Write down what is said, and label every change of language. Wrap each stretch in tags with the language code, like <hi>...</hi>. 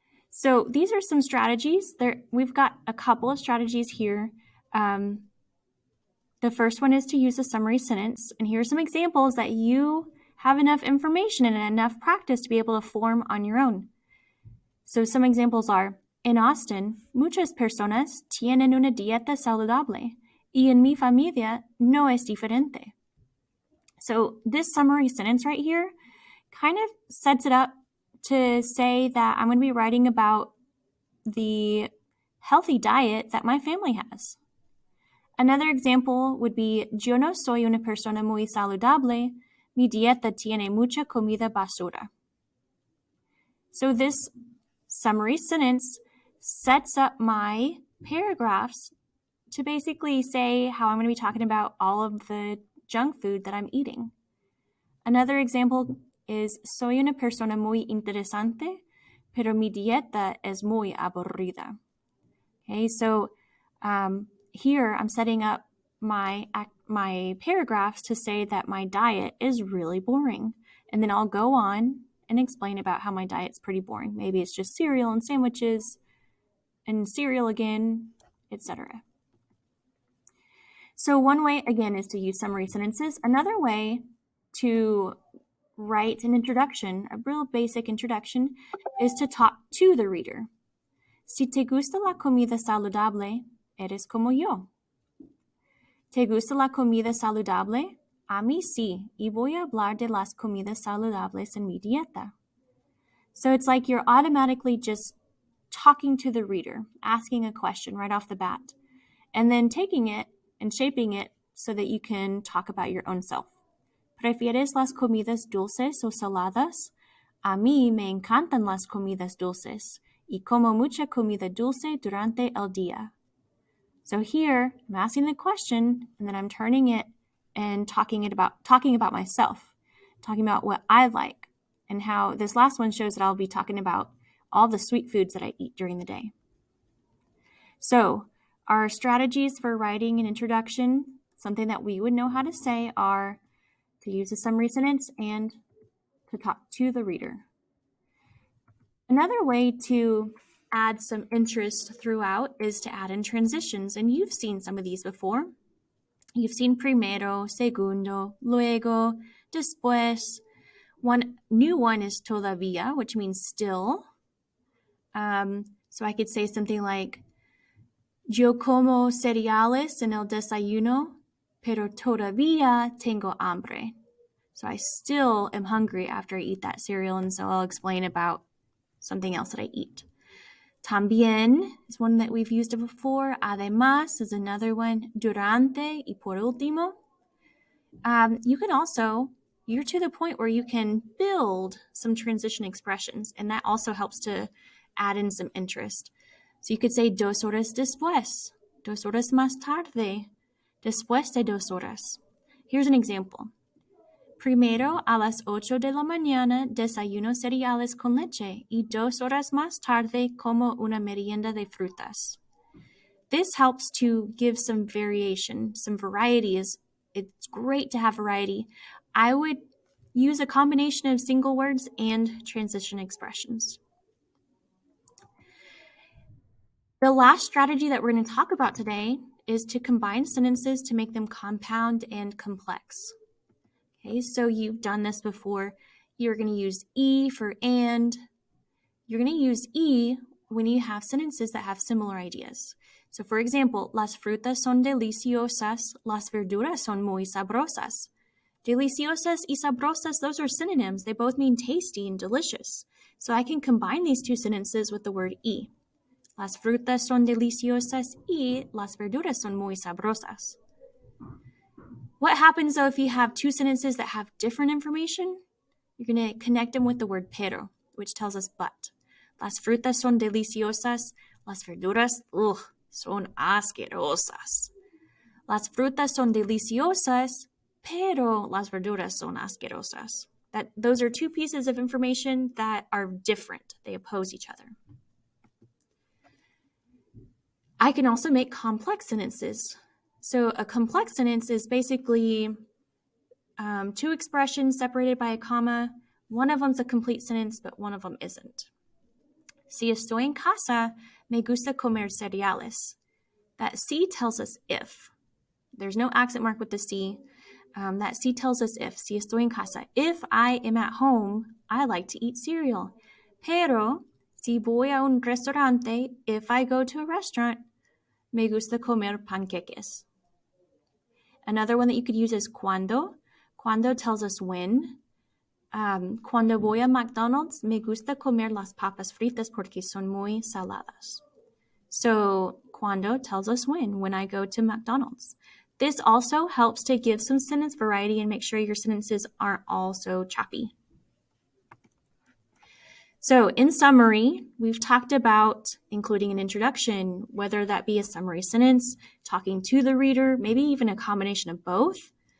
<en>So these are some strategies. We've got a couple of strategies here. The first one is to use a summary sentence, and here are some examples that you have enough information and enough practice to be able to form on your own. So some examples are,</en> <es>en Austin, muchas personas tienen una dieta saludable, y en mi familia no es diferente.</es> <en>So this summary sentence right here kind of sets it up to say that I'm going to be writing about the healthy diet that my family has.</en> <es>Another example would be, yo no soy una persona muy saludable, mi dieta tiene mucha comida basura.</es> <en>So this summary sentence sets up my paragraphs to basically say how I'm going to be talking about all of the junk food that I'm eating.</en> <es>Another example is, soy una persona muy interesante, pero mi dieta es muy aburrida.</es> <en>Okay, so here I'm setting up my paragraphs to say that my diet is really boring. And then I'll go on and explain about how my diet's pretty boring. Maybe it's just cereal and sandwiches and cereal again, etc. So one way, again, is to use summary sentences. Another way to write an introduction, a real basic introduction, is to talk to the reader.</en> <es>Si te gusta la comida saludable, eres como yo. ¿Te gusta la comida saludable? A mí sí, y voy a hablar de las comidas saludables en mi dieta.</es> <en>So it's like you're automatically just talking to the reader, asking a question right off the bat, and then taking it and shaping it so that you can talk about your own self.</en> <es>¿Prefieres las comidas dulces o saladas? A mí me encantan las comidas dulces, y como mucha comida dulce durante el día.</es> <en>So here, I'm asking the question, and then I'm turning it and talking about myself, talking about what I like, and how this last one shows that I'll be talking about all the sweet foods that I eat during the day. So our strategies for writing an introduction, something that we would know how to say, are to use a summary sentence and to talk to the reader. Another way to add some interest throughout is to add in transitions, and you've seen some of these before. You've seen</en> <es>primero, segundo, luego, después.</es> <en>One new one is todavía, which means still. So I could say something like,</en> <es>yo como cereales en el desayuno, pero todavía tengo hambre.</es> <en>So I still am hungry after I eat that cereal, and so I'll explain about something else that I eat. También is one that we've used before. Además is another one.</en> <es>Durante y por último.</es> <en>You can also, you're to the point where you can build some transition expressions, and that also helps to add in some interest. So you could say</en> <es>2 horas después, 2 horas más tarde, después de 2 horas.</es> <en>Here's an example.</en> <es>Primero a las 8 de la mañana desayuno cereales con leche y 2 horas más tarde como una merienda de frutas.</es> <en>This helps to give some variation, some variety. It's great to have variety. I would use a combination of single words and transition expressions. The last strategy that we're going to talk about today is to combine sentences to make them compound and complex. Okay, so you've done this before. You're going to use E for and. You're going to use E when you have sentences that have similar ideas. So for example,</en> <es>las frutas son deliciosas, las verduras son muy sabrosas. Deliciosas y sabrosas,</es> <en>those are synonyms. They both mean tasty and delicious. So I can combine these two sentences with the word E.</en> <es>Las frutas son deliciosas y las verduras son muy sabrosas.</es> <en>What happens though if you have two sentences that have different information? You're going to connect them with the word pero, which tells us but.</en> <es>Las frutas son deliciosas, las verduras, son asquerosas. Las frutas son deliciosas, pero las verduras son asquerosas.</es> <en>Those are two pieces of information that are different. They oppose each other. I can also make complex sentences. So a complex sentence is basically two expressions separated by a comma. One of them's a complete sentence, but one of them isn't.</en> <es>Si estoy en casa, me gusta comer cereales.</es> <en>That si tells us if. There's no accent mark with the si. That si tells us if.</en> <es>Si estoy en casa.</es> <en>If I am at home, I like to eat cereal.</en> <es>Pero, si voy a un restaurante,</es> <en>if I go to a restaurant,</en> <es>me gusta comer panqueques.</es> <en>Another one that you could use is cuando. Cuando tells us when.</en> <es>Cuando voy a McDonald's, me gusta comer las papas fritas porque son muy saladas.</es> <en>So cuando tells us when I go to McDonald's. This also helps to give some sentence variety and make sure your sentences aren't all so choppy. So in summary, we've talked about including an introduction, whether that be a summary sentence, talking to the reader, maybe even a combination of both.</en>